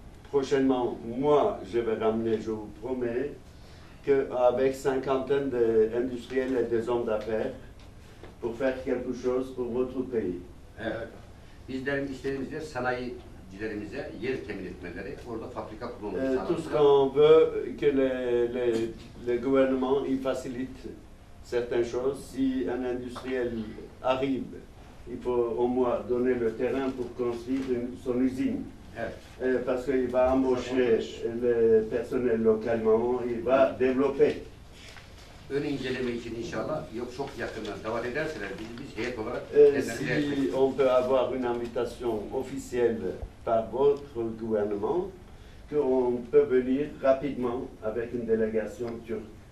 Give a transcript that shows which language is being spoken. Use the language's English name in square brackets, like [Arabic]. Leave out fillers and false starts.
[French] Prochainement, moi, je vais ramener, je vous promets, qu'avec cinquantaine d'industriels et des hommes d'affaires, pour faire quelque chose pour votre pays. [Turkish] Evet. Bizlerin istediğimiz yer sanayicilerimize yer temin etmeleri, orada fabrika kurulması [French] Tout ce [Turkish] sağlaması. [French] qu'on veut, que les gouvernements ils facilitent certaines choses. Si un industriel arrive, il faut au moins donner le terrain pour construire son usine. [Turkish] Evet. [French] Parce qu'il va embaucher le personnel localement, il va développer. [Turkish] Ön inceleme için inşallah yok çok yakından davet ederseler biz heyet olarak [French] Si on peut avoir une invitation officielle par votre gouvernement, qu'on peut venir rapidement avec une délégation turque,